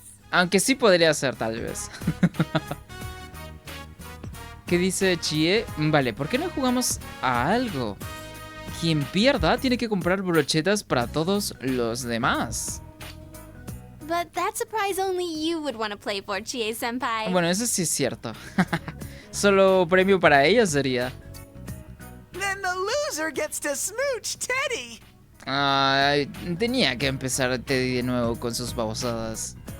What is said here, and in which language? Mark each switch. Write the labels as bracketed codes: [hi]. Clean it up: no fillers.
[es] Aunque sí podría ser, tal vez. ¿Qué dice Chie? Vale, ¿por qué no jugamos a algo? Quien pierda tiene que comprar brochetas para todos los demás. [en] But that's a prize only you would want to play for, Chie-senpai. [es] Bueno, eso sí es cierto. Solo premio para ella sería. [en] Then the loser gets to smooch Teddy. [es] Ay, tenía que empezar Teddy de nuevo con sus babosadas.